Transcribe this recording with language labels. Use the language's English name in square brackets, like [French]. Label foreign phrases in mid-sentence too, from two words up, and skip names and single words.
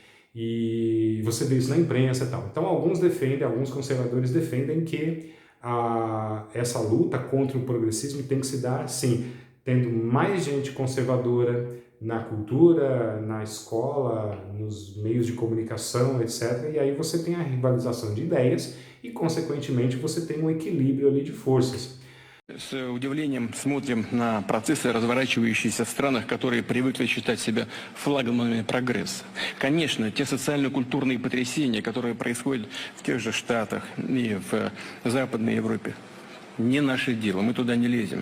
[Portuguese] E você vê isso na imprensa e tal. Então alguns conservadores defendem que essa luta contra o progressismo tem que se dar, sim, tendo mais gente conservadora na cultura, na escola, nos meios de comunicação, etc. E aí você tem a rivalização de ideias e, consequentemente, você tem um equilíbrio ali de forças. [Russian] С удивлением смотрим на процессы, разворачивающиеся в странах, которые привыкли считать себя флагманами прогресса. Конечно, те социально-культурные потрясения, которые происходят в тех же Штатах и в Западной Европе, не наше дело, мы туда не лезем.